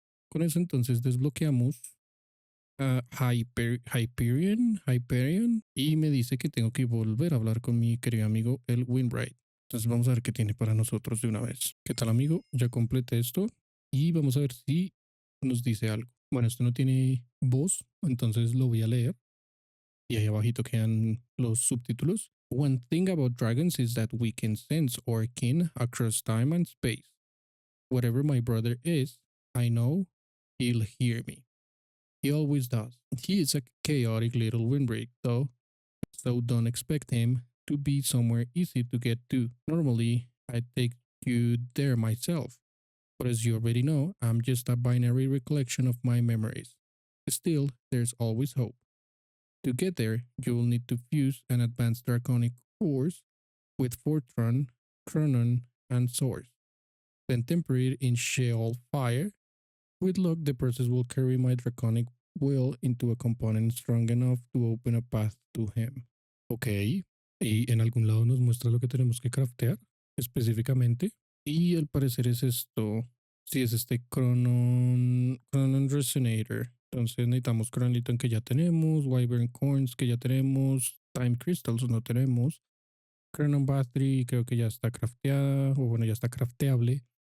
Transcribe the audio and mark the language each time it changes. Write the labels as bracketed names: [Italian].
[Spanish] Con eso entonces desbloqueamos a Hyperion y me dice que tengo que volver a hablar con mi querido amigo el Windbright. Entonces vamos a ver qué tiene para nosotros de una vez. ¿Qué tal, amigo? Ya completé esto y vamos a ver si nos dice algo. Bueno, esto no tiene voz, entonces lo voy a leer y ahí abajito quedan los subtítulos. [English] One thing about dragons is that we can sense our kin across time and space. Whatever my brother is, I know he'll hear me. He always does. He is a chaotic little windbreak, though, so don't expect him to be somewhere easy to get to. Normally, I'd take you there myself, but as you already know, I'm just a binary recollection of my memories. Still, there's always hope. To get there, you will need to fuse an advanced draconic force with Fortran, Chronon, and Source. Then temper it in Sheol fire. With luck, the process will carry my draconic will into a component strong enough to open a path to him. [Spanish] Ok, y en algún lado nos muestra lo que tenemos que craftear específicamente. Y al parecer es esto. Sí, es este Chronon Resonator. Entonces necesitamos Chronoliton que ya tenemos, Wyvern Coins que ya tenemos, Time Crystals no tenemos, Chronon Battery creo que ya está crafteada, o bueno, ya está crafteable.